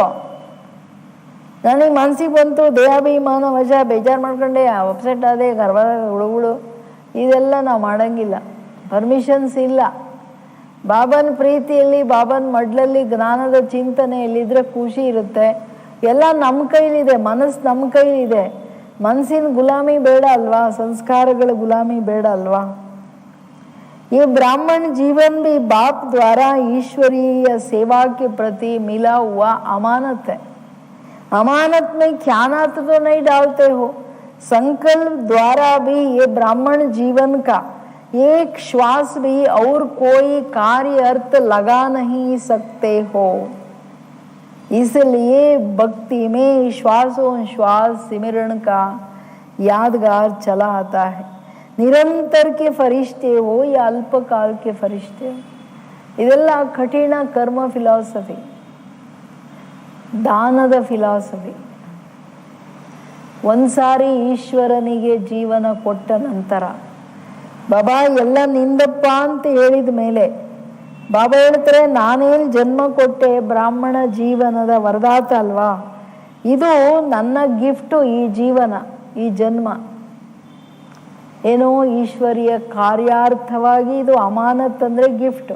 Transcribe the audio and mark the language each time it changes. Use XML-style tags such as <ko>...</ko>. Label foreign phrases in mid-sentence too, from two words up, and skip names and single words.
<kn>ನನಗೆ ಮನಸ್ಸಿಗೆ ಬಂತು, ದೇಹಾಭಿಮಾನ ವಶ ಬೇಜಾರು ಮಾಡ್ಕೊಂಡೆ, ಅಪ್ಸೆಟ್ ಆದೆ, ಗರ್ಭದಾಗ ಹುಳುಗಳು, ಇದೆಲ್ಲ ನಾವು ಮಾಡೋಂಗಿಲ್ಲ. ಪರ್ಮಿಷನ್ಸ್ ಇಲ್ಲ. ಬಾಬನ ಪ್ರೀತಿಯಲ್ಲಿ, ಬಾಬನ ಮಡ್ಲಲ್ಲಿ ಜ್ಞಾನದ ಚಿಂತನೆಯಲ್ಲಿದ್ದರೆ ಖುಷಿ ಇರುತ್ತೆ. ಎಲ್ಲ ನಮ್ಮ ಕೈಲಿದೆ, ಮನಸ್ಸು ನಮ್ಮ ಕೈಲಿದೆ. ಮನಸ್ಸಿನ ಗುಲಾಮಿ ಬೇಡ ಅಲ್ವಾ, ಸಂಸ್ಕಾರಗಳ ಗುಲಾಮಿ ಬೇಡ ಅಲ್ವಾ.</kn> <hi>ये ब्राह्मण जीवन भी बाप द्वारा ईश्वरीय सेवा के प्रति मिला हुआ अमानत है. अमानत में ख्यानात तो नहीं डालते हो. संकल्प द्वारा भी ये ब्राह्मण जीवन का एक श्वास भी और कोई कार्य अर्थ लगा नहीं सकते हो. इसलिए भक्ति में श्वासों श्वास सिमरण का यादगार चला आता है. निरंतर के फरिश्ते हो या अल्पकाल के फरिश्ते हो,</hi> <kn>ಇದೆಲ್ಲ ಕಠಿಣ ಕರ್ಮ ಫಿಲಾಸಫಿ, ದಾನದ ಫಿಲಾಸಫಿ. ಒಂದ್ಸಾರಿ ಈಶ್ವರನಿಗೆ ಜೀವನ ಕೊಟ್ಟ ನಂತರ ಬಾಬಾ ಎಲ್ಲ ನಿಂದಪ್ಪ ಅಂತ ಹೇಳಿದ ಮೇಲೆ ಬಾಬಾ ಹೇಳ್ತಾರೆ, ನಾನೇನು ಜನ್ಮ ಕೊಟ್ಟೆ, ಬ್ರಾಹ್ಮಣ ಜೀವನದ ವರದಾತ ಅಲ್ವಾ, ಇದು ನನ್ನ ಗಿಫ್ಟು, ಈ ಜೀವನ, ಈ ಜನ್ಮ ಏನೋ ಈಶ್ವರಿಯ ಕಾರ್ಯಾರ್ಥವಾಗಿ ಇದು ಅಮಾನತ್ ಅಂದರೆ ಗಿಫ್ಟು.</kn>